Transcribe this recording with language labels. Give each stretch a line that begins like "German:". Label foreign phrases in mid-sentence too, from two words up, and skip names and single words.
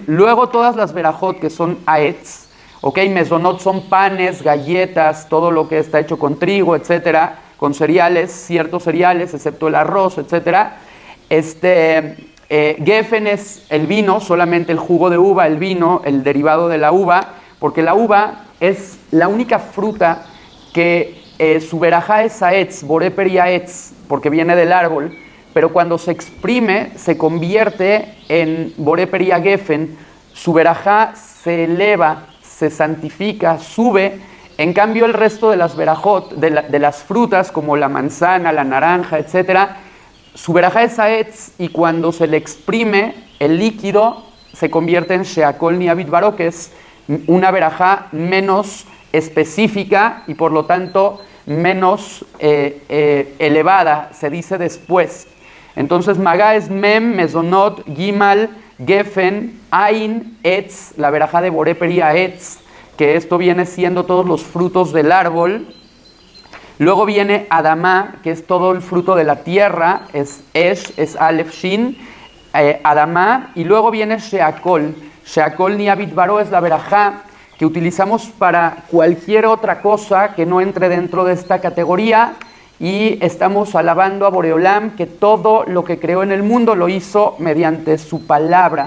Spanish: Luego todas las Berajot, que son Aetz. Ok, Mezonot son panes, galletas, todo lo que está hecho con trigo, etcétera, con cereales, ciertos cereales, excepto el arroz, etcétera. Gefen es el vino, solamente el jugo de uva, el vino, el derivado de la uva, porque la uva es la única fruta que su verajá es aetz,
Hebrew: בורא פרי עץ,
Spanish: porque viene del árbol, pero cuando se exprime se convierte en
Hebrew: בורא פרי גפן,
Spanish: su verajá se eleva, se santifica, sube. En cambio el resto de las verajot, de las frutas como la manzana, la naranja, etcétera, su verajá es aetz, y cuando se le exprime el líquido se convierte en
Hebrew: שהכל נהיה בדברו,
Spanish: que es una verajá menos específica y por lo tanto menos elevada, se dice después. Entonces Magá es
Hebrew: מם, מזונות, גימל, גפן, עין, עץ,
Spanish: la verajá de
Hebrew: בורא פרי העץ,
Spanish: que esto viene siendo todos los frutos del árbol. Luego viene Adamá, que es todo el fruto de la tierra, es Esh, es
Hebrew: אלף שין,
Spanish: Adamá, y luego viene Sheakol.
Hebrew: שהכל נהיה בדברו
Spanish: es la verajá que utilizamos para cualquier otra cosa que no entre dentro de esta categoría, y estamos alabando a Boreolam, que todo lo que creó en el mundo lo hizo mediante su palabra.